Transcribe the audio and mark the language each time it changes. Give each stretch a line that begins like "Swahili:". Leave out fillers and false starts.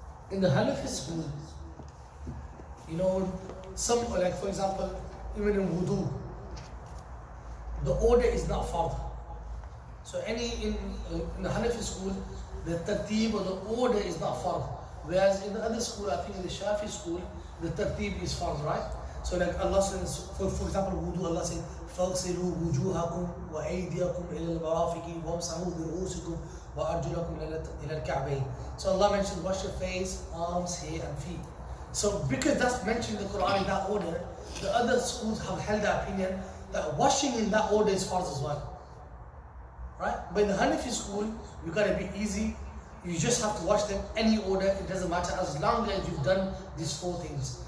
English: In the Hanafi school, you know, some, like for example, even in wudu, the order is not fard. So in the Hanafi school, the tartib or the order is not fard. Whereas in the other school, I think in the Shafi school, the tartib is fard, right? So like Allah says,
Arabic: for example, wudu, Allah says, فَاغْسِلُوا وُجُوهَكُمْ وَأَيْدِيَكُمْ إِلَى الْمَرَافِقِ وَامْسَحُوا بِرُؤُوسِكُمْ وَأَرْجُلَكُمْ إِلَى الْكَعْبَيْنِ.
English: So Allah mentioned wash your face, arms, hair and feet. So because that's mentioned in the Quran in that order, the other schools have held the opinion that washing in that order is farz as well. Right? But in the Hanafi school, you gotta be easy. You just have to wash them any order, it doesn't matter as long as you've done these 4 things.